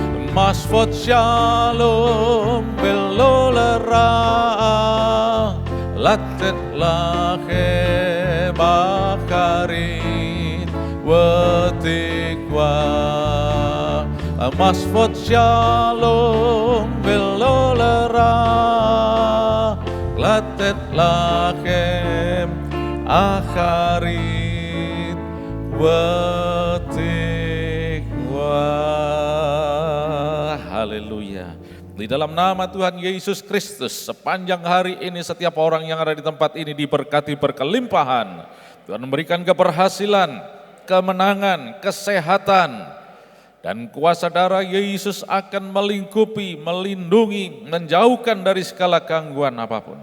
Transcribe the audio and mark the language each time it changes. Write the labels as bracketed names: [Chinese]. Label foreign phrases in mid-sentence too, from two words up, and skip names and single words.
[Hebrew] מחשבות שלום ולא לרע לתת לכם אחרית ותקווה, המספות שלום ולא לרע, לתת לכם אחרית ותקווה. [Indonesian] Haleluya. Di dalam nama Tuhan Yesus Kristus, sepanjang hari ini setiap orang yang ada di tempat ini diberkati berkelimpahan. Tuhan memberikan keberhasilan, kemenangan, kesehatan, dan kuasa darah Yesus akan melingkupi, melindungi, menjauhkan dari segala gangguan apapun.